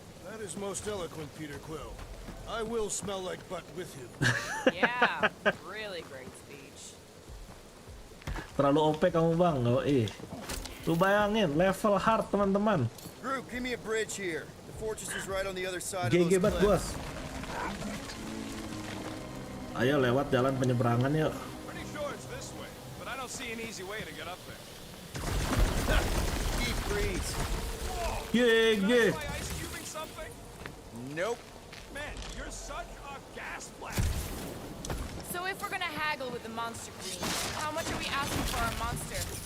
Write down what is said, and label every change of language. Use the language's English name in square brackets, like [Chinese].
[English] That is most eloquent, Peter Quill. I will smell like butt with you. Yeah, really great speech. [Indonesian] Terlalu OP kamu bang, Lu bayangin level hard teman-teman. [English] Group, give me a bridge here. The fortress is right on the other side of GG [Indonesian] banget gua. [English] cliffs. [Indonesian] Ayo lewat jalan penyeberangan yuk. [English] Pretty sure it's this way, but I don't see an easy way to get up there. Deep freeze. GG. Ice cubing something? Nope. Man, you're such a gas blast. So if we're gonna haggle with the monster queen, how much are we asking for our monster?